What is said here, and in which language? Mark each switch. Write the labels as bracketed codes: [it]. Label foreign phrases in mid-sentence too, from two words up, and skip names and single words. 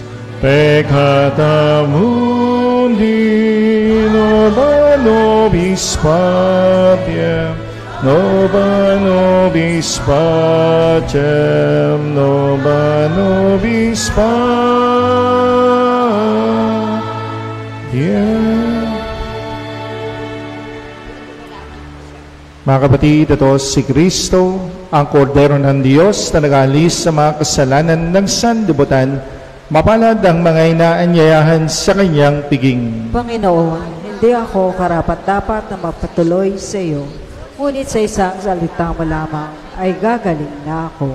[la] peccata mundi, nobis nobis pacem, nobis nobis pacem, nobis nobis pacem. [tl] Mga kapatid, ito si Kristo, ang kordero ng Diyos na nag-aalis sa mga kasalanan ng sanlibutan. Mapalad ang mga inaanyayahan sa kanyang piging. Panginoon, hindi ako karapat-dapat na mapatuloy sa iyo, ngunit sa isang salita mo lamang ay gagaling na ako.